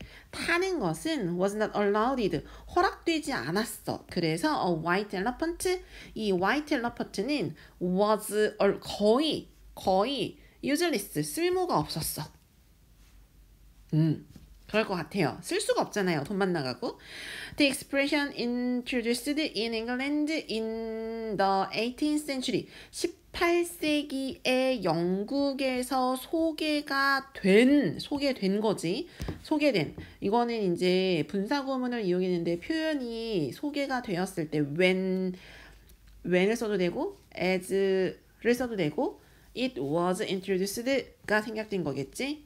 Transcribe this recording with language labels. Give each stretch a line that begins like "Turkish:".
Korean: 타는 것은
English: was not allowed,
Korean: 허락되지 않았어. 그래서
English: white elephant,
Korean: 이 white elephant는
English: was
Korean: 거의
English: useless,
Korean: 쓸모가 없었어. 그럴 것 같아요. 쓸 수가 없잖아요. 돈만 나가고.
English: The expression introduced in England in the 18th century.
Korean: 18세기에 영국에서 소개된 거지. 소개된. 이거는 이제 분사구문을 이용했는데 표현이 소개가 되었을 때
English: when
Korean: 을 써도 되고
English: as
Korean: 를 써도 되고
English: it was introduced
Korean: 가 생략된 거겠지.